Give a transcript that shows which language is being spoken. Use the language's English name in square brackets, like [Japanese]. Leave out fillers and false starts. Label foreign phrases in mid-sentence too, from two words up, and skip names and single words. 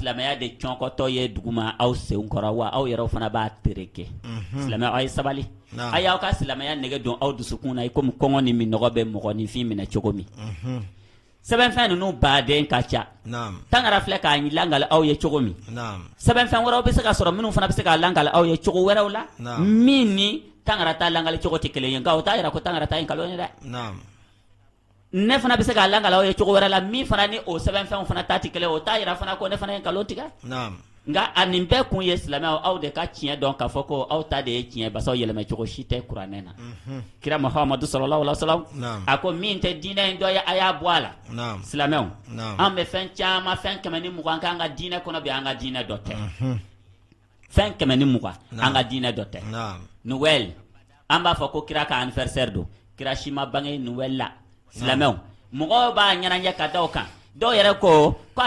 [Bambara] silamɛya de cɔnkɔtɔ ye duguma aw senw kɔrɔ wa aw yɛrɛw fana b'a tereke silamɛw aw ye sabali a y'aw ka silamɛya nege don aw dusukun na i komi kɔngɔ ni minɔgɔ bɛ mɔgɔninfin minɛ cogo min sɛbɛnfɛn ninnu baden ka ca tangara filɛ k'a langali aw ye cogo min sɛbɛnfɛn wɛrɛw bɛ se ka sɔrɔ minnu fana bɛ se k'a langali aw ye cogo wɛrɛw la min ni tangara ta langali cogo tɛ kelen ye nka o t'a yira ko tangara ta ye nkalon ye dɛ ne fana bɛ se k'a langali aw ye cogo wɛrɛ la min fana ni o sɛbɛnfɛnw fana ta tɛ kelen o t'a yira fana ko ne fana ye nkalon tigɛ nka a nin bɛɛ kun ye silamɛw aw de ka tiɲɛ dɔn k'a fɔ ko aw ta de ye tiɲɛ basaw yɛlɛmɛ cogo si tɛ kuranɛ na kira Muhamadu [Arabic] صلى الله عليه وسلم [Bambara] a ko min tɛ diinɛ in dɔ ye a y'a bɔ a la silamɛw an bɛ fɛn caman fɛn 120 k'an ka diinɛ kɔnɔ bi an ka diinɛ dɔ tɛ fɛn 120 an ka diinɛ dɔ tɛ Noël an b'a fɔ ko kira ka anniversaire don kira si ma bange Noël la silamɛw mɔgɔw b'a ɲɛnajɛ ka da o kan dɔw yɛrɛ ko a